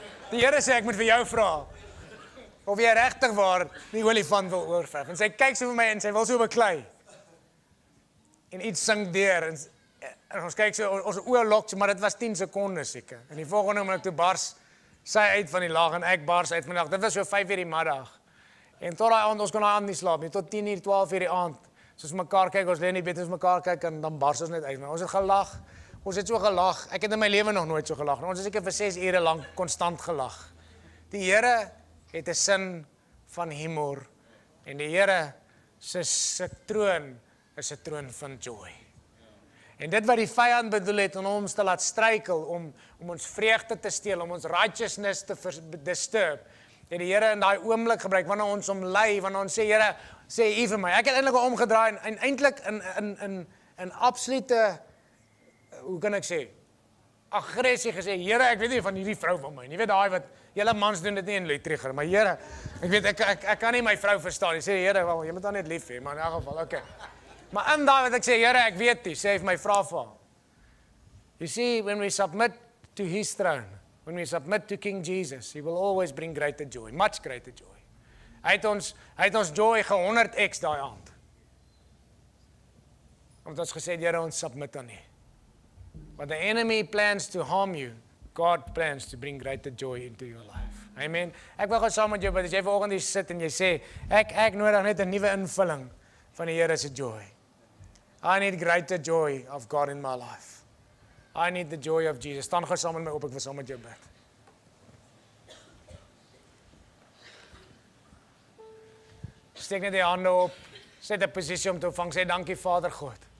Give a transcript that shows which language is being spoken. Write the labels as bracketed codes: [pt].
[af] Die Here sê, ek moet vir jou vra, of jy regtig waar die olifant wil oorverf. En sy kyk so vir my en sy wil so beklei. En iets sink deur, en ons kyk so, ons oë lok, maar dit was 10 sekondes seker. En die volgende oomblik toe bars sy uit van die lag en ek bars uit van die lag. Dit was so 5 uur die middag. En tot daai aand, ons kon daai aand nie slaap nie, tot 10 uur, 12 uur die aand. Soos mekaar kyk, ons lê nie beter as mekaar kyk en dan bars ons net uit. Maar ons het gelag. Ons het so gelag. Ek het in my lewe nog nooit so gelag. Ons het seker vir 6 ure lank konstant gelag. Die Here het 'n sin van humor en die Here se troon is 'n troon van joy. En dit wat die vyand bedoel het om ons te laat struikel, om ons vreugde te steel, om ons righteousness te disturb, het die Here in daai oomblik gebruik wanneer ons hom lei, wanneer ons sê Here, sê U vir my. Ek het eintlik omgedraai en eintlik in absolute, hoe kan ek sê, aggressie gesê, Here, ek weet nie van hierdie vrou van my. Jy weet daai wat julle mans doen dit nie in Luitrigger, maar Here, ek weet ek kan nie my vrou verstaan. Jy sê Here, wel, jy moet haar net lief hê, maar in elk geval, okay. Maar in daai wat ek sê, Here, ek weet nie, sê hy vir my vra vir haar. [en] You see, when we submit to his throne, when we submit to King Jesus, he will always bring greater joy, much greater joy. [af] Hy het ons joy 100x daai aand. Omdat ons gesê, Here, ons submit aan U. [en] But the enemy plans to harm you, God plans to bring greater joy into your life. [af] Amen. Ek wil gou saam met jou bid, as jy vanoggend hier sit en jy sê, ek nodig net 'n nuwe invulling van die Here se joy. [en] I need greater joy of God in my life. I need the joy of Jesus. [af] Staan gou saam met my op, ek wil saam met jou bid. Steek net die hande op, set 'n posisie om te ontvang, sê dankie Vader God.